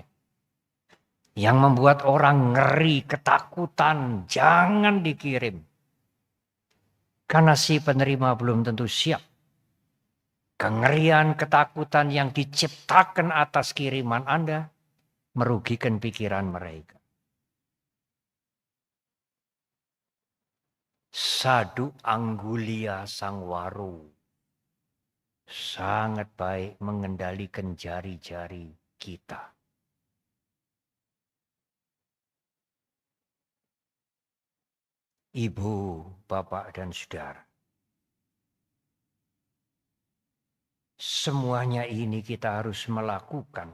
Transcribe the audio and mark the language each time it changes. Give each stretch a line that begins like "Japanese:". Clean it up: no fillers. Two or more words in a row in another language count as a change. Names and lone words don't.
Indonesian: Yang membuat orang ngeri, ketakutan, jangan dikirim. Karena si penerima belum tentu siap. Kengerian, ketakutan yang diciptakan atas kiriman Anda merugikan pikiran mereka.
Pali: Sadu anggulia sangwaro.
Indonesian: Sangat baik mengendalikan jari-jari kita. Ibu, bapak, dan saudara. Semuanya ini kita harus melakukan.